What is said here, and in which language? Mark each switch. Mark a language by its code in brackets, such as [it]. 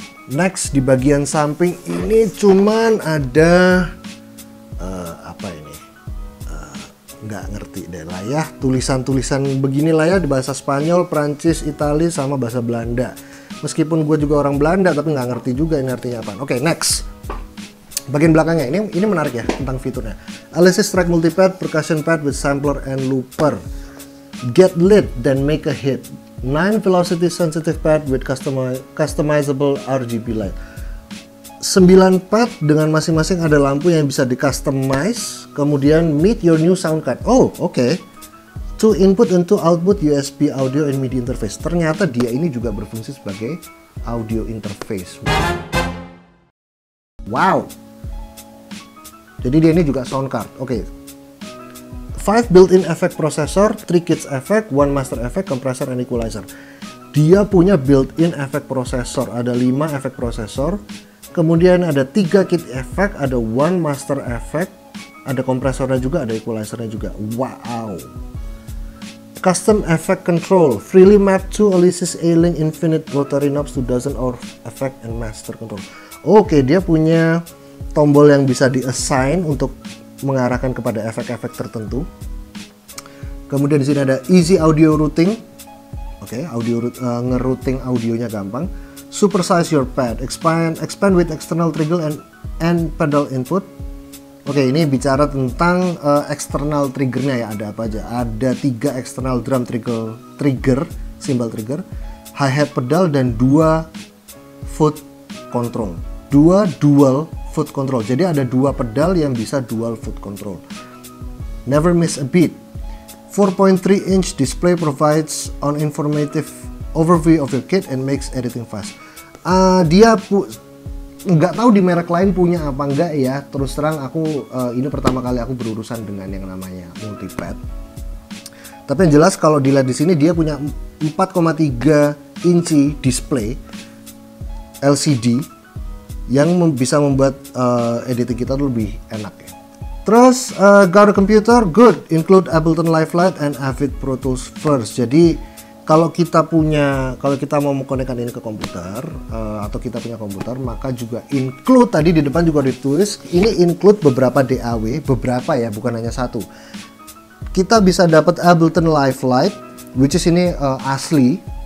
[id] Next, di bagian samping ini cuman ada apa ini? Nggak ngerti deh lah ya. Tulisan-tulisan beginilah ya di bahasa Spanyol, Prancis, Itali, sama bahasa Belanda. Meskipun gue juga orang Belanda, tapi nggak ngerti juga ini artinya apa. Oke, next. Bagian belakangnya ini menarik ya tentang fiturnya. [en] Alesis track multipad, percussion pad with sampler and looper. Get lit, then make a hit. 9 velocity sensitive pad with customizable RGB light. [id] 9 pad dengan masing-masing ada lampu yang bisa di customize. [en] Kemudian meet your new sound card. Oh, oke. To input into output USB audio and MIDI interface. [id] Ternyata dia ini juga berfungsi sebagai audio interface. Wow. Jadi dia ini juga sound card. Oke. [en] 5 built-in effect processor, 3 kids effect, 1 master effect, compressor, and equalizer. [id] Dia punya built-in effect processor, ada 5 effect processor, kemudian ada 3 kit effect, ada 1 master effect, ada kompresornya juga, ada equalizernya juga. Wow. [en] Custom effect control, freely mapped to Alesis A-Link Infinite rotary knobs to dozen of effect and master control. [id] Oke, dia punya tombol yang bisa di-assign untuk mengarahkan kepada efek-efek tertentu. Kemudian di sini ada easy audio routing. Oke, ngerouting audionya gampang. [en] Supersize your pad, expand with external trigger and pedal input. [id] Oke, ini bicara tentang external triggernya ya, ada apa aja? Ada 3 external drum trigger, cymbal trigger, hi-hat pedal, dan 2 foot control. 2 dual foot control. Jadi ada 2 pedal yang bisa dual foot control. [en] Never miss a beat. 4.3 inch display provides an informative overview of your kit and makes editing fast. [id] Dia nggak tahu di merek lain punya apa enggak ya. Terus terang aku ini pertama kali aku berurusan dengan yang namanya multipad. Tapi yang jelas kalau dilihat di sini dia punya 4,3 inci display LCD yang bisa membuat editing kita lebih enak ya. [en] Terus got a computer, good, include Ableton Live Lite and Avid Pro Tools first. [id] Jadi kalau kita mau mengkonekkan ini ke komputer atau kita punya komputer, maka juga include, tadi di depan juga ditulis ini include beberapa DAW, beberapa ya, bukan hanya satu. Kita bisa dapat Ableton Live Lite, which is ini asli.